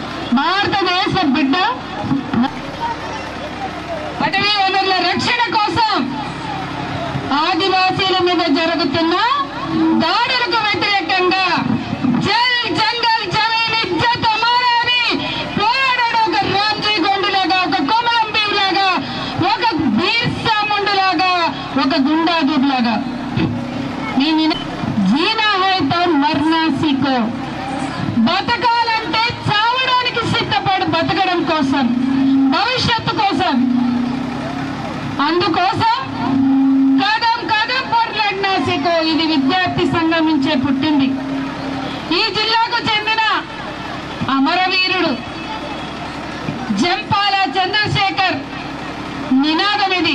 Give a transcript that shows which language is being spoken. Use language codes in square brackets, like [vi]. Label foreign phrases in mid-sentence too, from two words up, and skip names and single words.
[te] భారతదేశ బిడ్డ ఆదివాసీల మీద జరుగుతున్న దాడులకు వ్యతిరేకంగా [hi] जल जंगल जमीन इज्जत हमारा [te] అని పోరాడాడు. ఒక రామ్జీ గోండులాగా, ఒక కోమలం భీమ్ లాగా, ఒక బిర్సా ముండు లాగా, ఒక గుండాదూర్ లాగా. [hi] जीना है तो मरना सीखो. [te] బతకాలంటే చావడానికి సిద్ధపడు, బతకడం కోసం, భవిష్యత్తు కోసం. అందుకోసం [hi] कदम कदम [te] పోట్లాడినా సీఖో. ఇది విద్యార్థి సంఘం నుంచే పుట్టింది. ఈ జిల్లాకు చెందిన అమరవీరుడు జంపాల చంద్రశేఖర్ నినాదం ఇది.